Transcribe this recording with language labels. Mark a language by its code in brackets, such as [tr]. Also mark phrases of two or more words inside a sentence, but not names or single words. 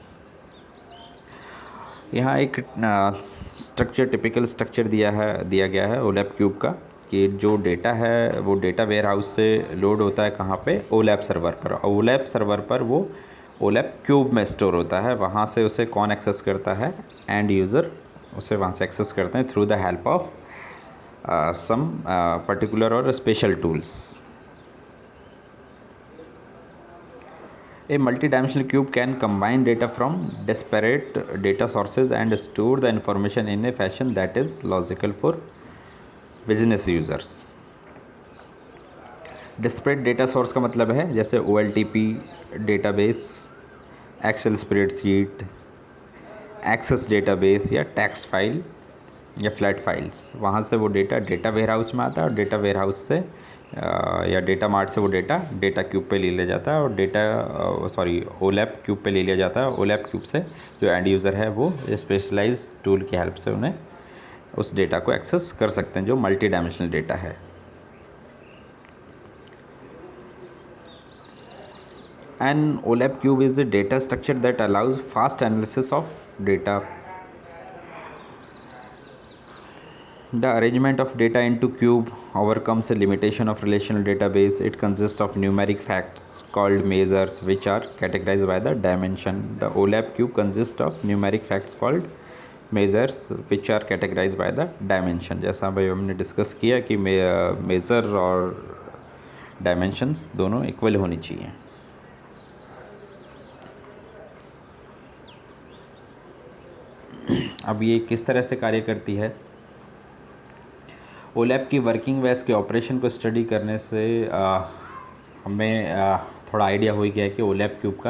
[hi] यहाँ एक स्ट्रक्चर, [en] typical structure [hi] दिया गया है [en] OLAP cube [hi] का, कि जो डेटा है वो [en] data warehouse [hi] से लोड होता है कहाँ पे, [en] OLAP server [hi] पर। [en] OLAP server [hi] पर वो [en] OLAP cube [hi] में स्टोर होता है। वहाँ से उसे कौन एक्सेस करता है, [en] end user [hi] उसे वहाँ से एक्सेस करते हैं [en] through the help of some particular or special tools. A multi-dimensional cube can combine data from disparate data sources and store the information in a fashion that is logical for business users. Disparate data source [hi] का मतलब है जैसे [en] OLTP database, Excel spreadsheet, Access database [hi] या [en] text file [hi] या [en] flat files, [hi] वहाँ से वो [en] data warehouse [hi] में आता है और [en] data warehouse [hi] से या [en] data mart [hi] से वो [en] data cube [hi] पे ले लिया जाता है और [en] OLAP cube [hi] पे ले लिया जाता है। [en] OLAP cube [hi] से जो [en] end user [hi] है वो [en] specialized tool [hi] की हेल्प से उन्हें उस डेटा को एक्सेस कर सकते हैं जो [en] multi dimensional data [hi] है। [en] An OLAP cube is a data structure that allows fast analysis of data. The arrangement of data into cube overcomes a limitation of relational database. It consists of numeric facts called measures which are categorized by the dimension. The OLAP cube consists of numeric facts called measures which are categorized by the dimension. [hi] जैसा भाई हमने डिस्कस किया कि मेज़र और डायमेंशंस दोनों इक्वल होनी चाहिए। अब ये किस तरह से कार्य करती है? ओलैप की वर्किंग व इसके ऑपरेशन को स्टडी करने से हमें थोड़ा आइडिया हो गया है कि [en] OLAP cube [hi] का।